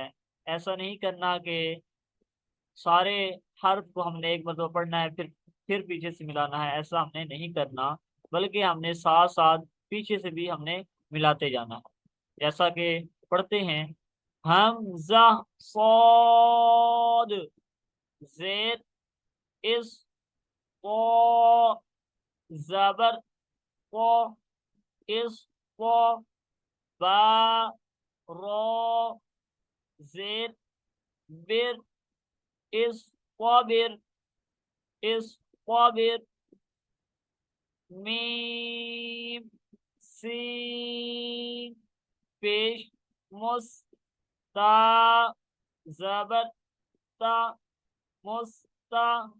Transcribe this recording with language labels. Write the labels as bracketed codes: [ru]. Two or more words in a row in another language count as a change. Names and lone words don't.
[ur] ایسا نہیں کرنا کہ سارے حرف کو ہم نے ایک مرتبہ پڑھنا ہے پھر پیچھے سے ملانا ہے، ایسا ہم نے نہیں کرنا، بلکہ ہم نے ساتھ ساتھ پیچھے سے بھی ہم نے ملاتے جانا ہے۔ جیسا کہ پڑھتے ہیں۔ حمزہ صاد زیر اس قا زبر قا اس قا با را زیر بر اس قابر میم سین پیش مس تا زبر تا مستا